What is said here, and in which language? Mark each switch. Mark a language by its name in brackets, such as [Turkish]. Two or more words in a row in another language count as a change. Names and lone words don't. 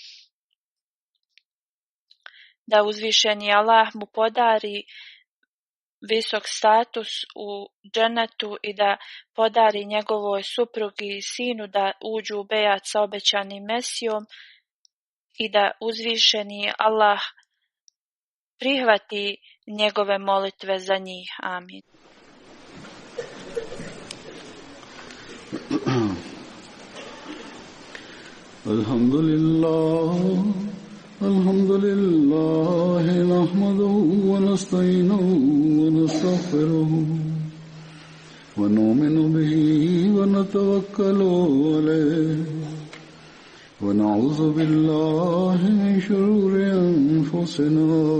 [Bosnian] da uzvišeni Allah mu podari visok status u džennetu i da podari njegovoj suprugi i sinu da uđu u bejat sa obećanim Mesijom i da uzvišeni Allah prihvati njegove molitve za njih. Amin. [Arabic] الحمد لله نحمده ونستعينه ونستغفره ونؤمن به ونتوكل عليه ونعوذ بالله من شرور أنفسنا